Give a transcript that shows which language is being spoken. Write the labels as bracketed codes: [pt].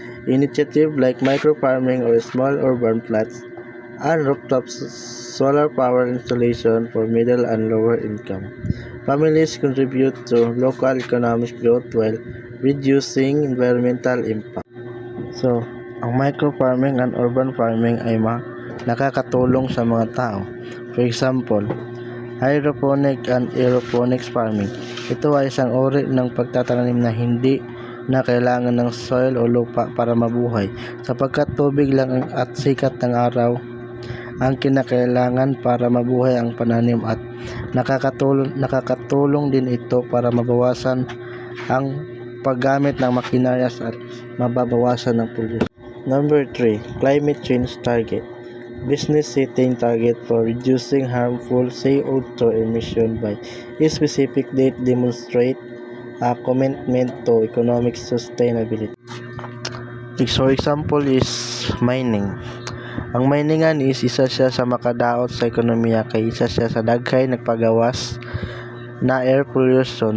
[en] Initiative like micro-farming or small urban plots and rooftop solar power installation for middle and lower income families contribute to local economic growth while reducing environmental impact. [tl] So, ang [en] micro-farming and urban farming [tl] ay nakakatulong sa mga tao. [en] For example, hydroponic and aeroponics farming. [tl] Ito ay isang uri ng pagtatanim na hindi na kailangan ng soil o lupa para mabuhay, sapagkat tubig lang at sikat ng araw ang kinakailangan para mabuhay ang pananim at nakakatulong din ito para mabawasan ang paggamit ng makinarya at mababawasan ng pollution. [en] Number 3, climate change target. Business setting target for reducing harmful CO2 emission by a specific date demonstrate a commitment to economic sustainability. For example is mining. [ceb] Ang miningan is isa siya sa makadaot sa ekonomiya kay isa siya sa daghay nagpagawas na air pollution.